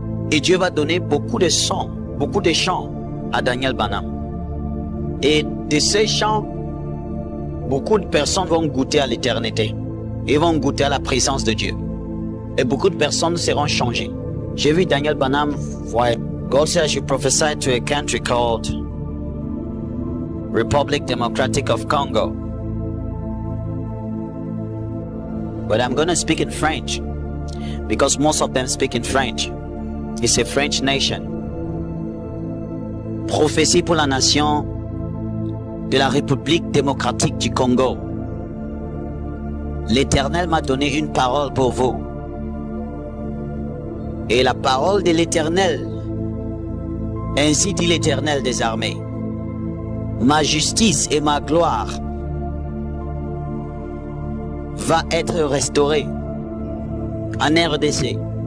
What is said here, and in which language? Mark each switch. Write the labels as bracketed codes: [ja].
[fr] Et Dieu va donner beaucoup de chants à Daniel Banham. Et de ces chants, beaucoup de personnes vont goûter à l'éternité et vont goûter à la présence de Dieu. Et beaucoup de personnes seront changées. J'ai vu Daniel Banham voir. [en] God said I should prophesy to a country called Republic Democratic of Congo. But I'm going to speak in French because most of them speak in French. It's a French nation. [fr] Prophétie pour la nation de la République démocratique du Congo. L'Éternel m'a donné une parole pour vous. Et la parole de l'Éternel, ainsi dit l'Éternel des armées, ma justice et ma gloire va être restaurée en RDC.